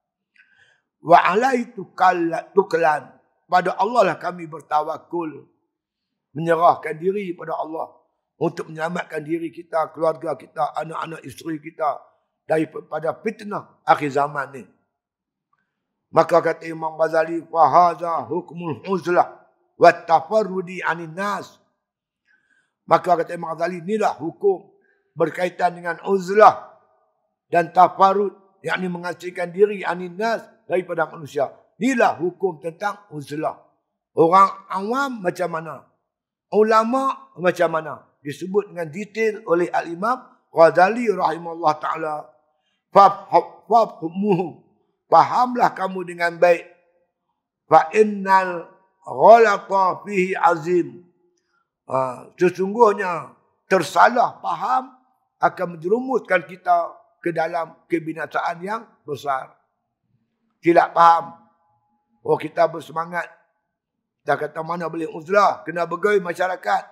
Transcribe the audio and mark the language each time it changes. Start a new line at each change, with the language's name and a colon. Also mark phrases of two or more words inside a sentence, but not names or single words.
Arabic: وعليه توكلنا.
Malay: Pada Allah lah kami bertawakul. Menyerahkan diri pada Allah. Untuk menyelamatkan diri kita, keluarga kita, anak-anak isteri kita daripada fitnah akhir zaman ni. Maka kata
Arabic: Imam Ghazali, فهذا حكم العزلة والتفرد عن الناس.
Malay: Maka kata Imam Ghazali, inilah hukum berkaitan dengan uzlah dan tafarrud, yakni mengasingkan diri
Arabic: عن الناس,
Malay: daripada manusia. Inilah hukum tentang uzlah. Orang awam macam mana? Ulama macam mana? Disebut dengan detail oleh Al-Imam Ghazali
Arabic: رحمه الله تعالى. فافهموه.
Malay: Fahamlah kamu dengan baik.
Arabic: فإن الغلط فيه عظيم.
Malay: Sesungguhnya tersalah faham akan menjerumuskan kita ke dalam kebinasaan yang besar. Silap faham. Oh, kita bersemangat. Kita kata mana boleh uzlah, kena bergaul masyarakat.